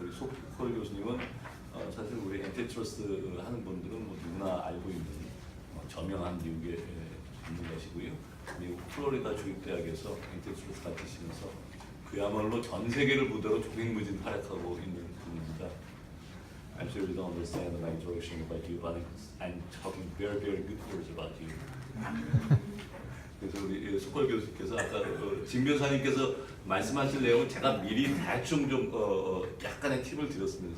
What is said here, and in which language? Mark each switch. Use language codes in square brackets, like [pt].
[ko] 우리 소폴 교수님은 사실 우리 앤티트러스트 하는 분들은 누구나 알고 있는 저명한 미국의 전문가시고요. 미국 플로리다 주립대학에서 앤티트러스트 가르치시면서 그야말로 전 세계를 무대로 조행무진 활약하고 있는 분입니다. [en] I'm sure you don't understand my introduction about you, but I'm talking very, very good words about you. [ko] 그래서 우리 소폴 교수님께서 아까 진 변호사님께서 말씀하실 내용을 제가 미리 대충 좀 약간의 팁을 드렸습니다.